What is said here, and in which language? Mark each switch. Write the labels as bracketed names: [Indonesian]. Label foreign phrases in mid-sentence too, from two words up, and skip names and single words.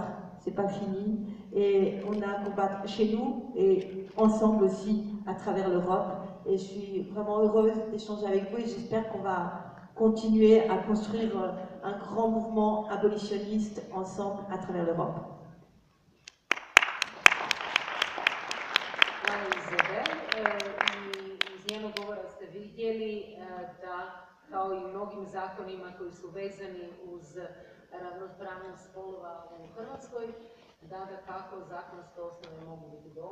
[French] C'est pas fini. Et on a à combattre chez nous et ensemble aussi à travers l'Europe. Et je suis vraiment heureuse d'échanger avec vous et j'espère qu'on va continuer à construire un grand mouvement abolitionniste ensemble à travers l'Europe. [Croatian] Iz njenog govora ste vidjeli da, kao i mnogim zakonima koji su vezani uz ravnopravnost spolova u Hrvatskoj, da kako zakonske osnove mogu biti dobre.